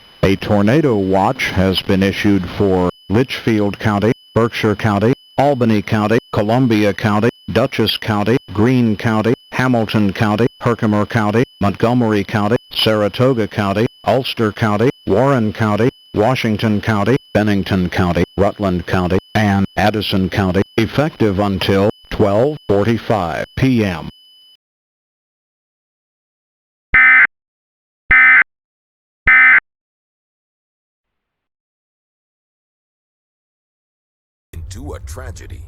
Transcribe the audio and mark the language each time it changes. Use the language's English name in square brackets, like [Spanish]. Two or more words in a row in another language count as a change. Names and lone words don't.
[English] A tornado watch has been issued for Litchfield County, Berkshire County, Albany County, Columbia County, Dutchess County, Greene County, Hamilton County, Herkimer County, Montgomery County, Saratoga County, Ulster County, Warren County, Washington County, Bennington County, Rutland County, and Addison County, effective until 12:45 p.m. Into a tragedy.